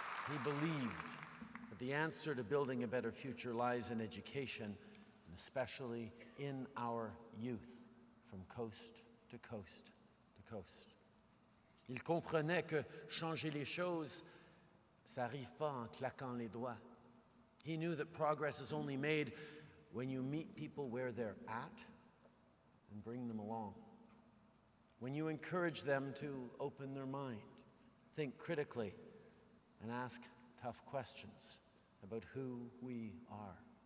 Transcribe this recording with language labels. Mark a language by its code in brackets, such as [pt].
[en] He believed that the answer to building a better future lies in education, and especially in our youth, from coast to coast to coast. [fr] Il comprenait que changer les choses, ça n'arrive pas en claquant les doigts. [en] He knew that progress is only made when you meet people where they're at and bring them along. When you encourage them to open their mind, think critically, and ask tough questions about who we are.